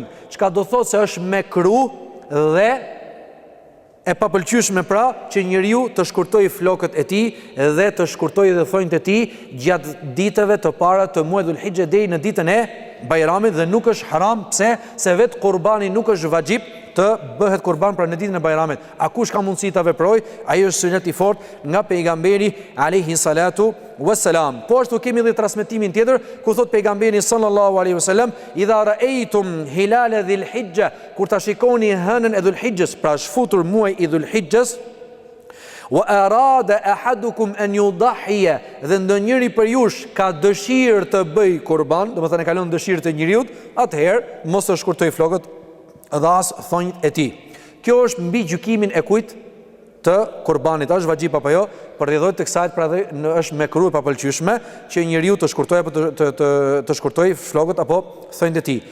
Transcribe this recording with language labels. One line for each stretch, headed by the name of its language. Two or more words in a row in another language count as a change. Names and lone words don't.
Albanian: Çka do thotë se është mekruh dhe e papëlqyeshme pra që njeriu të shkurtojë flokët e tij dhe të shkurtojë edhe thonjt e tij gjatë ditëve të para të muajit Dhul-Hijja deri në ditën e Bajramit, dhe nuk është haram, pse? Se vetë kurbani nuk është vajxhib të bëhet kurban pra në ditën e Bajramit. A kush ka mundësi ta veprojë? Ai është sunet i fortë nga pejgamberi
Arabic: عليه الصلاة والسلام.
Albanian: Po ashtu kemi edhe transmetimin tjetër ku thot pejgamberi
Arabic: صلى الله عليه وسلم: "إذا رأيتم هلال ذي الحجة",
Albanian: kur ta shikoni hënën e Dhul-Hijjes, pra shfutur muaj i Dhul-Hijjes,
Arabic: وأراد أحدكم أن يضحي,
Albanian: dhe ndonjëri për jush ka dëshirë të bëj kurban, domethënë e kalon dëshirën e njeriu, atëherë mos të shkurtoj flokët dhe as thonjt e tij. Kjo është mbi gjykimin e kujt? Të kurbanit. Është vajxhib apo jo? Përrjedhohet të kësaj, pra dhe është mekruh e papëlqyeshme që njeriu të shkurtojë apo të shkurtojë flokët apo thonjt e tij.